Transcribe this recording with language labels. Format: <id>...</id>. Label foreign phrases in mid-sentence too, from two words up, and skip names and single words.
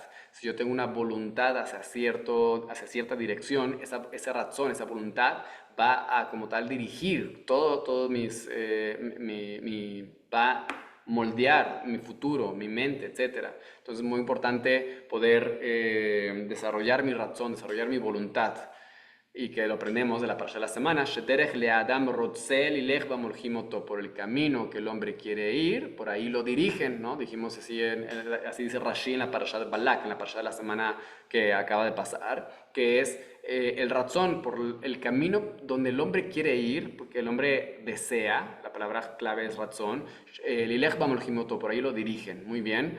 <es>Si yo tengo una voluntad hacia cierta dirección, esa razón, esa voluntad va a como tal dirigir todo va a moldear mi futuro, mi mente, etcétera. Entonces es muy importante poder desarrollar mi razón, desarrollar mi voluntad y que lo aprendemos de la parasha de la semana,</es> <he>שדרך לאדם רוצה לילך במוליכין אותו,</he> <es>por el camino que el hombre quiere ir, por ahí lo dirigen, ¿no? Dijimos así, así dice Rashi en la parasha de Balak, en la parasha de la semana que acaba de pasar, que es el razón por el camino donde el hombre quiere ir, porque el hombre desea, la palabra clave es razón,</es> <he>לילך במוליכין אותו,</he> <es>por ahí lo dirigen, muy bien.</es>